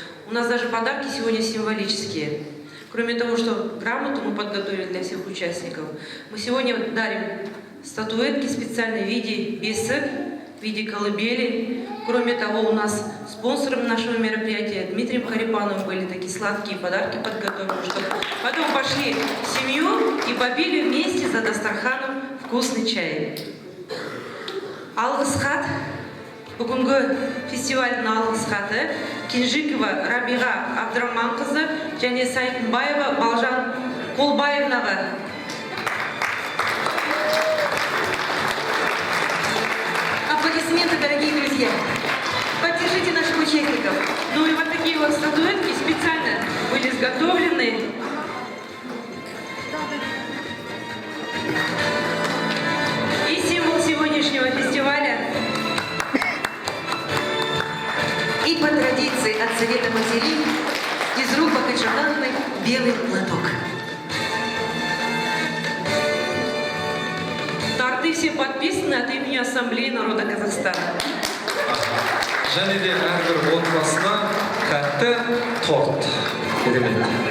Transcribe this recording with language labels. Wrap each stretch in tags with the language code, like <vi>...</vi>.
<ru>У нас даже подарки сегодня символические. Кроме того, что грамоту мы подготовили для всех участников, мы сегодня дарим статуэтки специальной в виде бесик, в виде колыбели. Кроме того, у нас спонсором нашего мероприятия Дмитрием Харипановым были такие сладкие подарки подготовлены, чтобы потом пошли в семью и попили вместе за дастарханом вкусный чай.</ru> <kk>Алғыс хат, бүгінгі фестивальдің алғыс хаты Кенжикова Рабиға Абдраманқызы және Сайтынбаева Балжан Қолбаевнаға.</kk> <ru>Аплодисменты, дорогие друзья. Поддержите наших участников. Ну и вот такие вот статуэтки специально были изготовлены. И символ сегодняшнего фестиваля. И по традиции от Совета матерей из рук Бакачановой белый платок. Торты все подписаны от имени Ассамблеи народа Казахстана.</ru> <kk>Және де әрбір отбасына тәтті торт керемет.</kk>